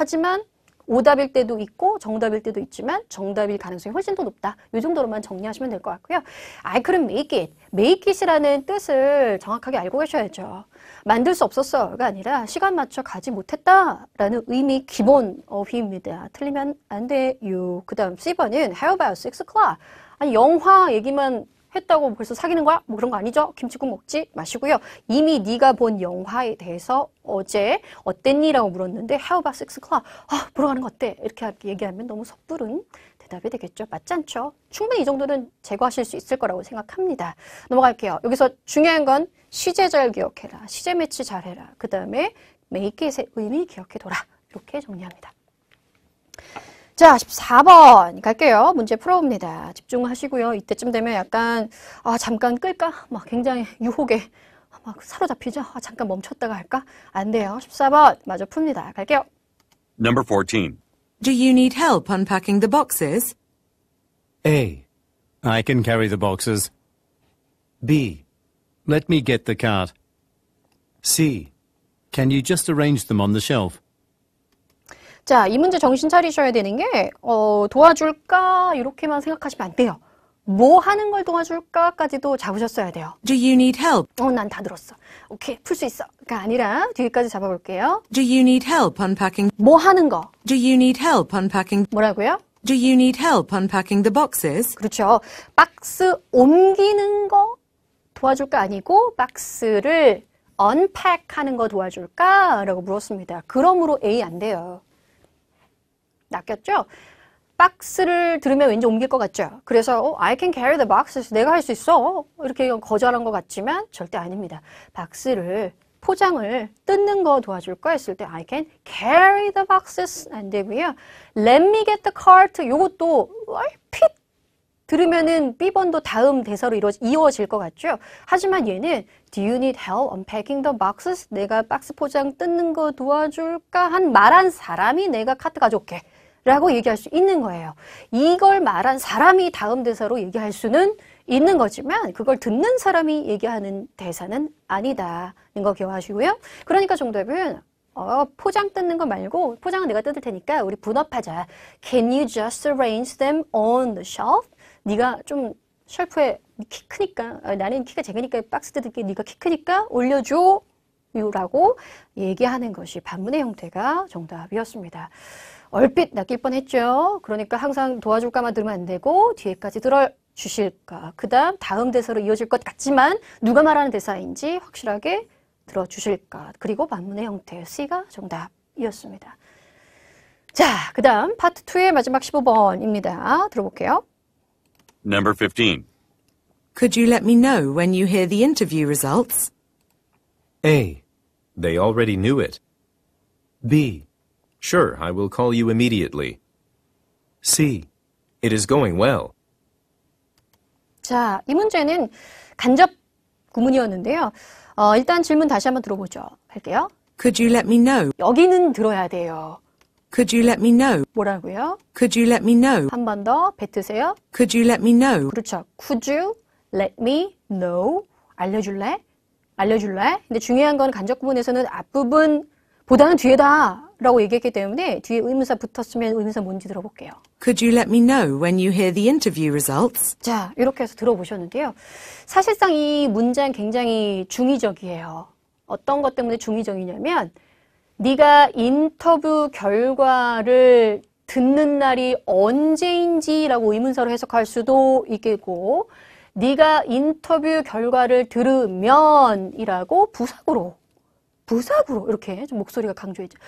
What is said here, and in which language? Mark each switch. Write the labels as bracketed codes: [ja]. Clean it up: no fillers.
[ko] 하지만 오답일 때도 있고 정답일 때도 있지만 정답일 가능성이 훨씬 더 높다. 이 정도로만 정리하시면 될 것 같고요. [en] I couldn't make it. [ko] make it이라는 뜻을 정확하게 알고 계셔야죠. 만들 수 없었어가 아니라 시간 맞춰 가지 못했다라는 의미 기본 어휘입니다. 틀리면 안 돼요. 그 다음 C번은 [en] How about 6 o'clock? [ko] 아니 영화 얘기만 했다고 벌써 사귀는 거야? 뭐 그런 거 아니죠? 김치국 먹지 마시고요. 이미 네가 본 영화에 대해서 어제 어땠니? 라고 물었는데 [en] How about 6 o'clock? [ko] 보러 가는 거 어때? 이렇게 얘기하면 너무 섣부른 대답이 되겠죠. 맞지 않죠? 충분히 이 정도는 제거하실 수 있을 거라고 생각합니다. 넘어갈게요. 여기서 중요한 건 시제 잘 기억해라. 시제 매치 잘해라. 그 다음에 make it의 의미 기억해둬라. 이렇게 정리합니다. 자, 14번 갈게요. 문제 풀어봅니다. 집중하시고요. 이때쯤 되면 약간 잠깐 끌까? 막 굉장히 유혹에 막 사로잡히죠? 잠깐 멈췄다가 할까? 안 돼요. 14번 마저 풉니다. 갈게요. [en] Number 14. Do you need help unpacking the boxes? A, I can carry the boxes. B, Let me get the cart. C, Can you just arrange them on the shelf? [ko] 자, 이 문제 정신 차리셔야 되는 게 도와줄까? 이렇게만 생각하시면 안 돼요. 뭐 하는 걸 도와줄까까지도 잡으셨어야 돼요. [en] Do you need help? [ko] 난 다 들었어. 오케이, 풀 수 있어.가 아니라 뒤에까지 잡아볼게요. [en] Do you need help unpacking? [ko] 뭐 하는 거? [en] Do you need help unpacking? [ko] 뭐라고요? [en] Do you need help unpacking the boxes? [ko] 그렇죠. 박스 옮기는 거 도와줄까 아니고 박스를 unpack 하는 거 도와줄까? 라고 물었습니다. 그러므로 A 안 돼요. 낚였죠? 박스를 들으면 왠지 옮길 것 같죠? 그래서 [en] I can carry the boxes. [ko] 내가 할 수 있어. 이렇게 거절한 것 같지만 절대 아닙니다. 박스를 포장을 뜯는 거 도와줄까 했을 때 [en] I can carry the boxes [ko] 안 되고요. [en] Let me get the cart [ko] 요것도 얼핏 들으면은 B번도 다음 대사로 이어질 것 같죠? 하지만 얘는 [en] Do you need help unpacking the boxes? [ko] 내가 박스 포장 뜯는 거 도와줄까? 말한 사람이 내가 카트 가져올게 라고 얘기할 수 있는 거예요. 이걸 말한 사람이 다음 대사로 얘기할 수는 있는 거지만 그걸 듣는 사람이 얘기하는 대사는 아니다는 거 기억하시고요. 그러니까 정답은 포장 뜯는 거 말고 포장은 내가 뜯을 테니까 우리 분업하자. [en] Can you just arrange them on the shelf? [ko] 네가 좀 쉘프에 키 크니까 나는 키가 작으니까 박스 뜯을게 네가 키 크니까 올려줘 라고 얘기하는 것이 반문의 형태가 정답이었습니다. 얼핏 낚일 뻔했죠. 그러니까 항상 도와줄까만 들으면 안 되고 뒤에까지 들어주실까. 그 다음 대사로 이어질 것 같지만 누가 말하는 대사인지 확실하게 들어주실까. 그리고 반문의 형태 C가 정답이었습니다. 자, 그 다음 파트 2의 마지막 15번입니다. 들어볼게요. [en] Number 15. Could you let me know when you hear the interview results? A. They already knew it. B. Sure, I will call you immediately. C. It is going well. [ko] 자, 이 문제는 간접 구문이었는데요. 일단 질문 다시 한번 들어보죠. 할게요. [en] Could you let me know? [ko] 여기는 들어야 돼요. [en] Could you let me know? [ko] 뭐라고요? [en] Could you let me know? [ko] 한 번 더 뱉으세요. [en] Could you let me know? [ko] 그렇죠. [en] Could you let me know? [ko] 알려줄래? 알려줄래? 근데 중요한 건 간접 구문에서는 앞부분보다는 뒤에다 라고 얘기했기 때문에 뒤에 의문사 붙었으면 의문사 뭔지 들어볼게요. [en] Could you let me know when you hear the interview results? [ko] 자, 이렇게 해서 들어보셨는데요. 사실상 이 문장 굉장히 중의적이에요. 어떤 것 때문에 중의적이냐면 네가 인터뷰 결과를 듣는 날이 언제인지라고 의문사로 해석할 수도 있겠고 네가 인터뷰 결과를 들으면이라고 부사구로 이렇게 좀 목소리가 강조했죠.